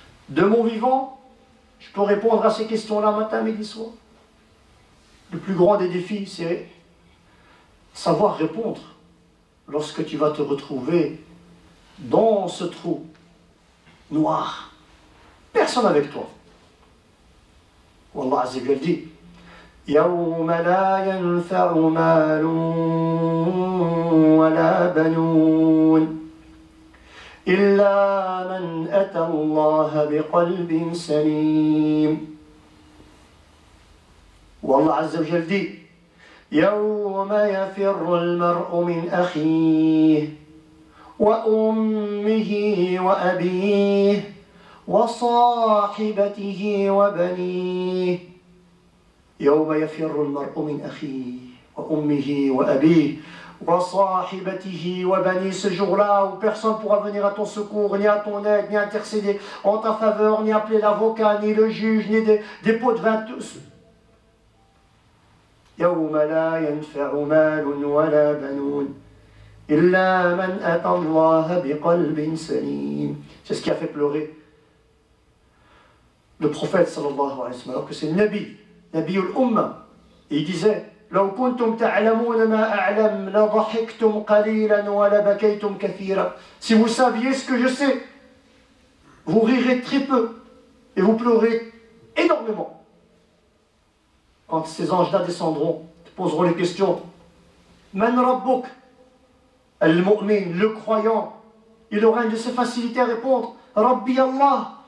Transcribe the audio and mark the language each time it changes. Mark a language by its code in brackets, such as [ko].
[fr] De mon vivant, je peux répondre à ces questions-là matin, midi, soir. Le plus grand des défis, c'est savoir répondre lorsque tu vas te retrouver dans ce trou noir. Personne avec toi. [ar] Wallah Azza wa Jalla dit: يوم لا ينفع مال ولا بنون إلا من أتى الله بقلب سليم. والله عز وجل dit: يوم يفر المرء من أخيه وأمه وأبيه وصاحبته وبنيه. يوم يفر المرء من أخيه وأمه وأبيه وصاحبته وبنيه. [fr] Ce jour-là où personne ne pourra venir à ton secours, ni à ton aide, ni intercéder en ta faveur, ni appeler l'avocat, ni le juge, ni des pots de vin, tous. [ar] يوم لا ينفع مال ولا بنون إلا من أتى الله بقلب سليم. [fr] C'est ce qui a fait pleurer le prophète sallallahu alayhi wa sallam, alors que c'est Nabi al-Umma. Et il disait: [ar] لو كنتم تعلمون ما أعلم لضحكتم قليلا ولبكيتم كثيرا. [fr] Si vous saviez ce que je sais, vous rirez très peu et vous pleurez énormément. Quand ces anges-là descendront, te poseront les questions: Man Rabbuk? Al-Mu'min, le croyant, il aura une de ses facilités à répondre: Rabbi Allah.